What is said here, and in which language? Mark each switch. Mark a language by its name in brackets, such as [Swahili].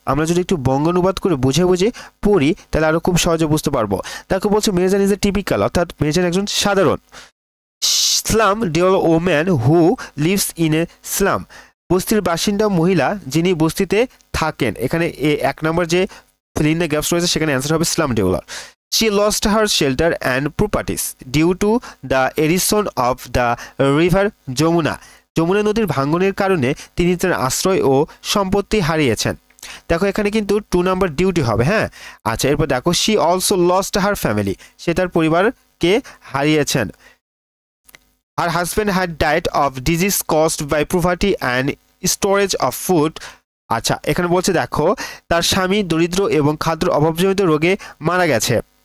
[Bangla] আমরা যদি একটু বঙ্গানুবাদ করে বুঝে বুঝে পড়ি তাহলে আরও খুব সহজে বুঝতে পারবো। দেখো বলছে [English] Meherjaan is a typical, [Bangla] অর্থাৎ মেহেরজান একজন সাধারণ [English] slum dweller woman who lives in a slum, [Bangla] বস্তির বাসিন্দা মহিলা যিনি বস্তিতে থাকেন। এখানে এক নম্বর যে ফিল ইন দ্য গ্যাপস রয়েছে সেখানে অ্যান্সার হবে slam ডিউলার। [English] She lost her shelter and properties due to the erosion of the river Jamuna. [Bangla] Jamuna নদীর ভাঙ্গনের কারণে তিনি তার আশ্রয় ও সম্পত্তি হারিয়েছেন। দেখো এখানে কিন্তু 2 নাম্বার ডিউটি হবে। হ্যাঁ, আচ্ছা, এরপর দেখো [English] she also lost her family, [Bangla] সে তার পরিবারকে হারিয়েছেন। [English] Her husband had died of disease caused by poverty and storage of food. [Bangla] আচ্ছা, এখানে বলছে দেখো তার স্বামী দরিদ্র এবং খাদ্যের অভাবজনিত রোগে মারা গেছে।